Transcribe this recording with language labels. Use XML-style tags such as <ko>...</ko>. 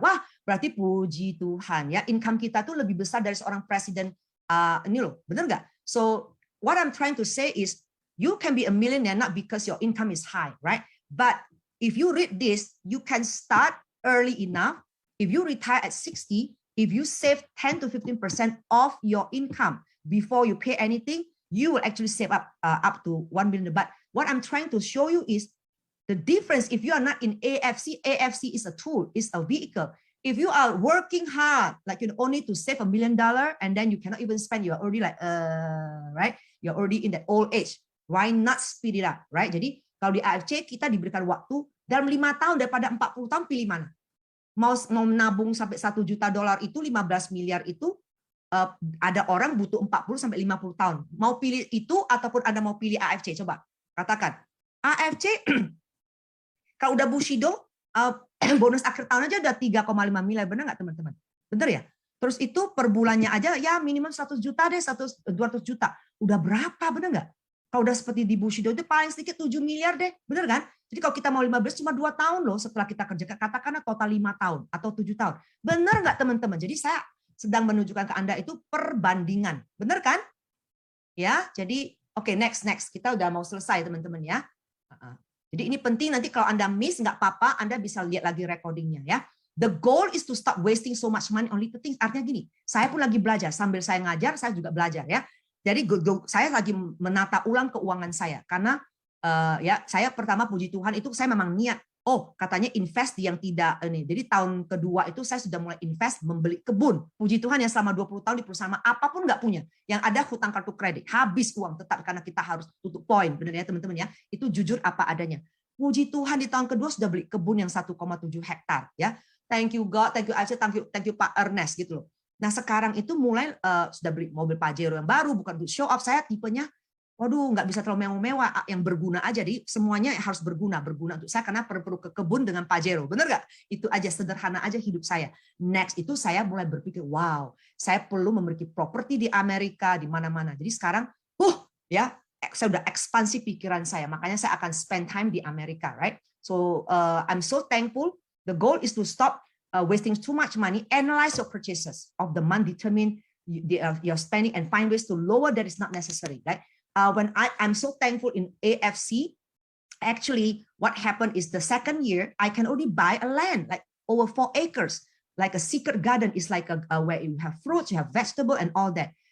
<id>Wah, berarti puji Tuhan ya, income kita tuh lebih besar dari seorang presiden ini loh, benar nggak?</id> <en>So what I'm trying to say is, you can be a millionaire not because your income is high, right? But if you read this, you can start early enough. If you retire at 60, if you save 10 to 15% of your income before you pay anything, you will actually save up to 1 million. But what I'm trying to show you is the difference. If you are not in AFC, AFC is a tool, is a vehicle. If you are working hard, like only to save $1 million, and then you cannot even spend, you're already like, right? You're already in that old age. Why not speed it up, right?</en> <id>Jadi kalau di AFC kita diberikan waktu dalam 5 tahun daripada 40 tahun, pilih mana? Mau menabung sampai $1 juta itu 15 miliar itu, ada orang butuh 40 sampai 50 tahun. Mau pilih itu ataupun Anda mau pilih AFC? Coba katakan. AFC kalau udah Bushido, bonus akhir tahun aja udah 3,5 miliar, benar nggak teman-teman? Benar ya? Terus itu per bulannya aja ya minimum 100 juta deh, 200 juta. Udah berapa, benar nggak? Kalau udah seperti di Bushido itu paling sedikit 7 miliar deh, benar kan? Jadi kalau kita mau 15 cuma 2 tahun loh setelah kita kerja, katakanlah total 5 tahun atau 7 tahun. Benar nggak teman-teman? Jadi saya sedang menunjukkan ke Anda itu perbandingan. Benar kan? Ya, jadi oke, next. Kita udah mau selesai teman-teman ya. Jadi ini penting, nanti kalau Anda miss nggak apa-apa, Anda bisa lihat lagi recordingnya ya.</id> <en>The goal is to stop wasting so much money on little things.</en> <id>Artinya gini, saya pun lagi belajar, sambil saya ngajar, saya juga belajar ya. Jadi saya lagi menata ulang keuangan saya karena ya saya pertama puji Tuhan itu saya memang niat. Oh, katanya invest yang tidak ini. Jadi tahun kedua itu saya sudah mulai invest membeli kebun. Puji Tuhan ya, selama 20 tahun di perusahaan apapun nggak punya. Yang ada hutang kartu kredit, habis uang tetap karena kita harus tutup poin. Benar ya teman-teman ya. Itu jujur apa adanya. Puji Tuhan di tahun kedua sudah beli kebun yang 1,7 hektar ya.</id> <en>Thank you God, thank you Aisyah, thank you Pak Ernest</en> <id>gitu loh. Nah, sekarang itu mulai sudah beli mobil Pajero yang baru, bukan show off, saya tipenya waduh, nggak bisa terlalu mewah-mewah, yang berguna aja. Jadi semuanya harus berguna untuk saya karena perlu ke kebun dengan Pajero. Benar nggak? Itu aja, sederhana aja hidup saya. Next itu saya mulai berpikir, wow, saya perlu memiliki properti di Amerika, di mana-mana. Jadi sekarang, ya, saya udah ekspansi pikiran saya. Makanya saya akan</id> <en>spend time</en> <id>di Amerika,</id> <en>right? So I'm so thankful. The goal is to stop wasting too much money. Analyze your purchases of the month, determine your spending, and find ways to lower that is not necessary, right? When I'm so thankful in AFC, actually what happened is the second year, I can only buy a land, like over 4 acres, like a secret garden is like where you have fruits, you have vegetable and all that.</en>